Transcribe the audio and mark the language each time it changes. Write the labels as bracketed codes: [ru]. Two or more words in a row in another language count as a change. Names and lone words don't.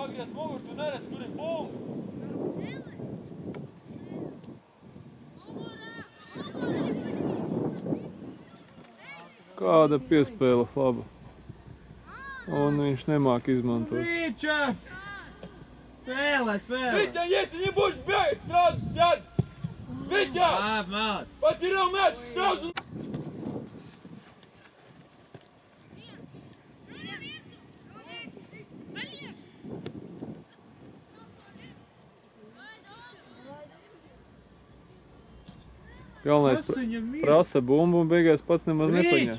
[lv] Pagriez muguru, tu neredz, kur ir bumbu! Kāda piespēle laba. Un viņš nemāk izmantot. Riča! Spēlē! [ru] Витя, если не будешь бегать, сразу сядь! Витя! [lv] Labi, māc! [ru] Потерял мяч, сразу! [lv] Galvenais prasa bumbu un beigās pats nemaz nepaņem.